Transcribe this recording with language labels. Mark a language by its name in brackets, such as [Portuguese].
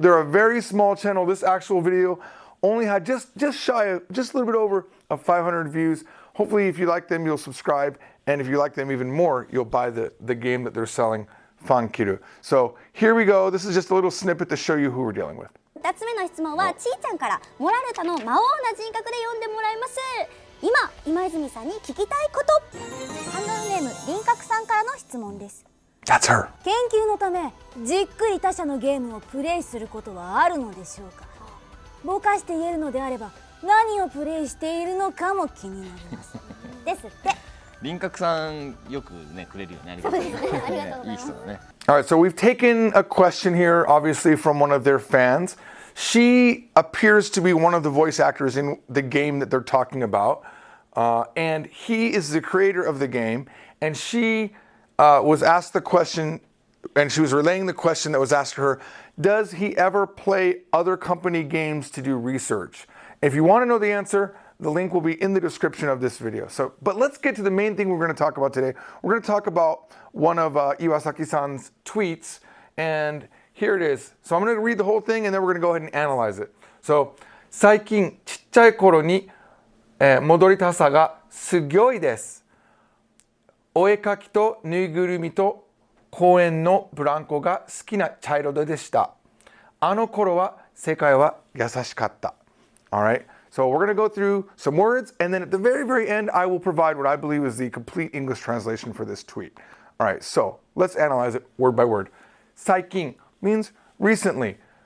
[English] They're a very small channel. This actual video only had just shy of, just a little bit over of 500 views. Hopefully, if you like them, you'll subscribe. And if you like them even more, you'll buy the game that they're selling, Fankiru. So here we go. This is just a little snippet to show you who we're dealing with. [Japanese] 2つ目の質問はちーちゃんからモラルタの魔王な人格で読んでもらいます。今泉さんに聞きたいこと。ハンドルネーム輪郭さんからの質問です。 [English] That's her. [Japanese] 研究のためじっくり他社のゲームをプレイすることはあるのでしょうか。ぼかして言えるのであれば何をプレイしているのかも気になります。ですって。輪郭さんよくねくれるよね。ありがとうね。いい人だね。 [English] All right, so we've taken a question here, obviously from one of their fans. She appears to be one of the voice actors in the game that they're talking about. And he is the creator of the game. And she was asked the question, and she was relaying the question that was asked to her, does he ever play other company games to do research? If you want to know the answer, the link will be in the description of this video. So, but let's get to the main thing we're going to talk about today. We're going to talk about one of Iwasaki-san's tweets, and here it is. So I'm going to read the whole thing, and then we're going to go ahead and analyze it. [Japanese] So, 最近ちっちゃい頃に戻りたさがすごいです。お絵かきとぬいぐるみと公園のブランコが好きなチャイルドでした。あの頃は世界は優しかった。 [English] All right. So we're going to go through some words, and then at the very, very end, I will provide what I believe is the complete English translation for this tweet. All right, so let's analyze it word by word. 最近 means recently.